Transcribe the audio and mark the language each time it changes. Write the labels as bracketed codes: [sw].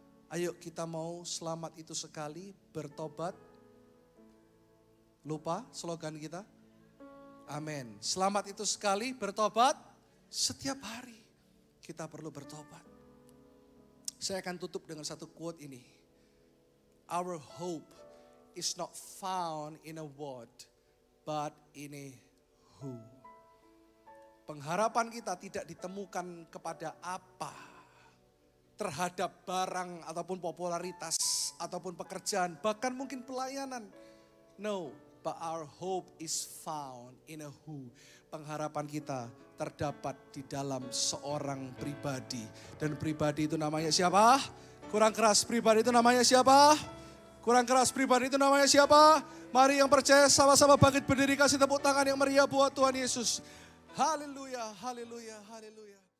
[id] Ayo kita mau selamat itu sekali, bertobat. Lupa slogan kita? Amin. Selamat itu sekali, bertobat setiap hari. Kita perlu bertobat. Saya akan tutup dengan satu quote ini. [en] Our hope is not found in a what, but in a who. [id] Pengharapan kita tidak ditemukan kepada apa, terhadap barang ataupun popularitas ataupun pekerjaan, bahkan mungkin pelayanan. [en] No. But our hope is found in a who. [id] Pengharapan kita terdapat di dalam seorang pribadi. Dan pribadi itu namanya siapa? Kurang keras, pribadi itu namanya siapa? Kurang keras, pribadi itu namanya siapa? Mari yang percaya sama-sama bangkit berdiri, kasih tepuk tangan yang meriah buat Tuhan Yesus. Haleluya, haleluya, haleluya.